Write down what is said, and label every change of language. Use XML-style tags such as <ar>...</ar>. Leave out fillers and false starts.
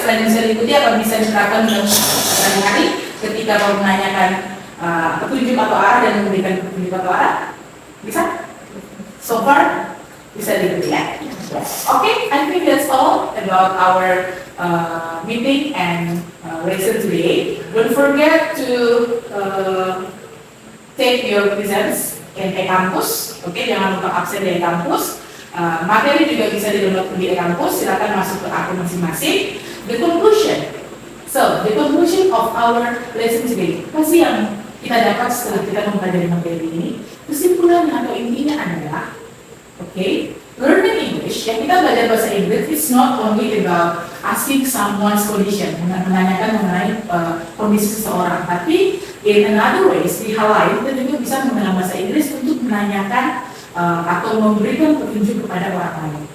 <id>Selain bisa diikuti, apa bisa diterapkan dalam sehari-hari ketika mau menanyakan petunjuk atau arah dan memberikan petunjuk atau arah? Bisa?</id> <en>So far,</en> <id>bisa diikuti ya?</id> <en>Okay, I think that's all about our meeting and lesson today. Don't forget to take your presents in e-kampus.</en> <id>Oke, jangan lupa absen di e-kampus. Materi juga bisa di-download di e-kampus. Silakan masuk ke akun masing-masing.</id> <en>The conclusion. So, the conclusion of our lesson today.</en> <id>Apa sih yang kita dapat setelah kita mempelajari materi ini? Kesimpulannya atau intinya adalah,</id> <en>learning English,</en> <id>yang kita belajar bahasa Inggris,</id> <en>it's not only about asking someone's condition,</en> <id>menanyakan mengenai kondisi seseorang, tapi</id> <en>in another ways,</en> <id>di hal lain, kita juga bisa menggunakan bahasa Inggris untuk menanyakan atau memberikan petunjuk kepada orang lain.</id>